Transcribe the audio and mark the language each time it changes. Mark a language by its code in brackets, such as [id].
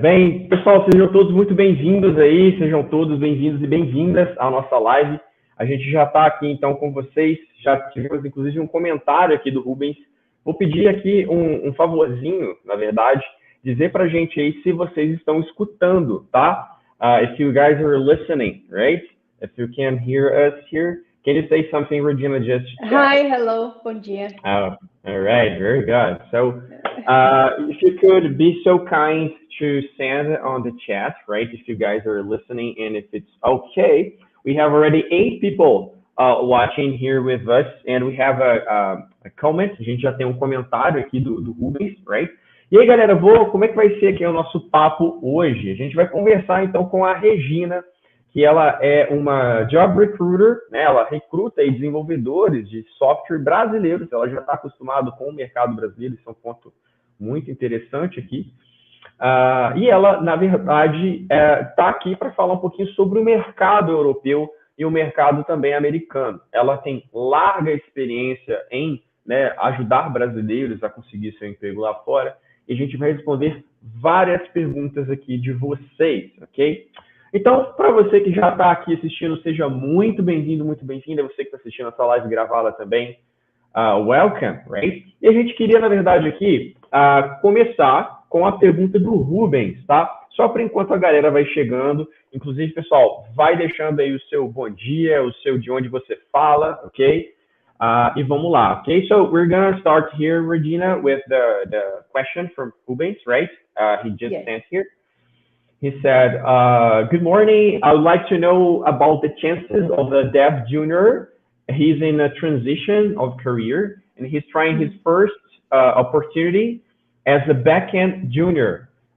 [pt] Bem, pessoal, sejam todos muito bem-vindos aí, sejam todos bem-vindos e bem-vindas à nossa live. A gente já está aqui, então, com vocês, já tivemos, inclusive, um comentário aqui do Rubens. Vou pedir aqui um favorzinho, na verdade, dizer para a gente aí se vocês estão escutando, tá? [en] If you guys are listening, right? If you can hear us here. Can you say something, Regina, just to check? Hi, hello, [pt] bom dia. [en] Oh, all right, very good. So, if you could be so kind to send on the chat, right? If you guys are listening and if it's okay, we have already 8 people watching here with us, and we have a comment. [pt] A gente já tem um comentário aqui do Rubens, [en] right? [pt] E aí, galera, como é que vai ser aqui o nosso papo hoje? A gente vai conversar então com a Regina, que ela é uma job recruiter, né? Ela recruta aí desenvolvedores de software brasileiros. Ela já está acostumada com o mercado brasileiro, isso é um ponto muito interessante aqui. E ela, na verdade, está aqui para falar um pouquinho sobre o mercado europeu e o mercado também americano. Ela tem larga experiência em, né, ajudar brasileiros a conseguir seu emprego lá fora, e a gente vai responder várias perguntas aqui de vocês, ok? Então, para você que já está aqui assistindo, seja muito bem-vindo, muito bem-vinda. Você que está assistindo essa live gravada também, [en] welcome, right? [pt] E a gente queria, na verdade, aqui começar com a pergunta do Rubens, tá? Só por enquanto a galera vai chegando. Inclusive, pessoal, vai deixando aí o seu bom dia, o seu de onde você fala, ok? E vamos lá, ok? [en] So we're gonna start here, Regina, with the question from Rubens, right? He just sent here. He said, good morning. I would like to know about the chances of a dev junior. He's in a transition of career, and he's trying his first opportunity as a backend junior.